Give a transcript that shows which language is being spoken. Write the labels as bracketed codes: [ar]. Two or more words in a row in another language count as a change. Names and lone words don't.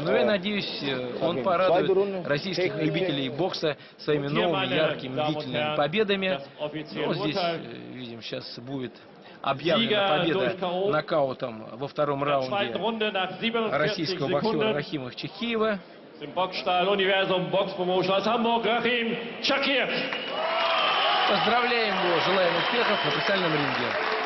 [ru] Но я надеюсь, он порадует российских любителей бокса своими новыми, яркими, длительными победами. Ну, здесь, видим, сейчас будет объявлена победа нокаутом во втором раунде российского боксера Рахима Чехиева. [de] Im Boxstall Universum Box Promotion aus Hamburg, Rachim Chakiev. [ru] Поздравляем его, желаем успехов на профессиональном ринге.